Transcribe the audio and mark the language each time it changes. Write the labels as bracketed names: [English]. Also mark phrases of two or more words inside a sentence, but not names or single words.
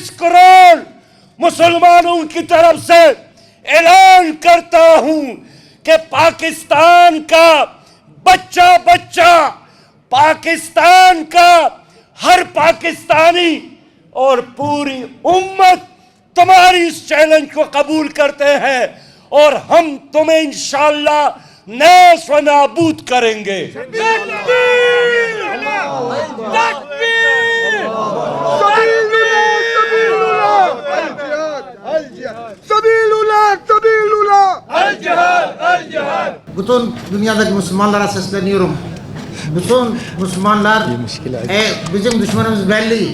[Urdu] کروڑ مسلمانوں کی طرف سے اعلان کرتا ہوں کہ پاکستان کا بچہ بچہ، پاکستان کا ہر پاکستانی اور پوری امت تمہاری اس چیلنج کو قبول کرتے ہیں، اور ہم تمہیں ان شاء اللہ نیست و نابود کریں گے. [Turkish] Bütün dünyadaki Müslümanlara sesleniyorum. Bütün Müslümanlar bizim düşmanımız belli.